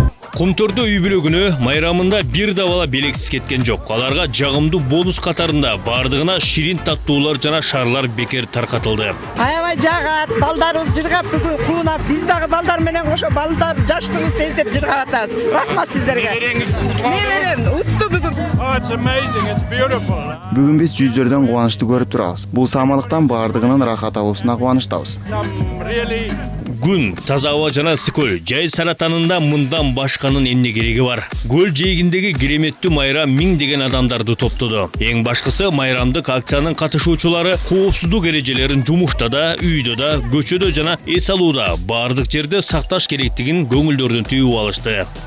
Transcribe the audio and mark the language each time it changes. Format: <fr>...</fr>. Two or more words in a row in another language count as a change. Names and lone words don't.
<ky>Кумтөрдө үй бүлөгүнө майрамында бир да бала белексиз кеткен жок. Аларга жагымдуу бонус катарында бардыгына ширин таттуулар жана шарлар бекер таркатылды. Аябай жагат, балдарыбыз жыргап бүгүн куунап, биз дагы балдар менен кошо балдар жаштыгыбызды эстеп жыргап атабыз. Рахмат сиздерге. Неберем утту бүгүн.</ky> <en>It's amazing, it's beautiful.</en> <ky>Бүгүн биз жүздөрдөн кубанычты көрүп турабыз. Бул самалыктан бардыгынын рахат алуусуна кубанычтабыз. Күн, таза аба жана сыкөл, жай саратанында мындан башканын эмне кереги бар. Көл жээгиндеги кереметтүү майрам миңдеген адамдарды топтоду. Эң башкысы майрамдык акциянын катышуучулары коопсуздук эрежелерин жумушта да, үйдө да, көчөдө жана эс алууда бардык жерде сакташ керектигин көңүлдөрүнөн түйүп алышты.</ky>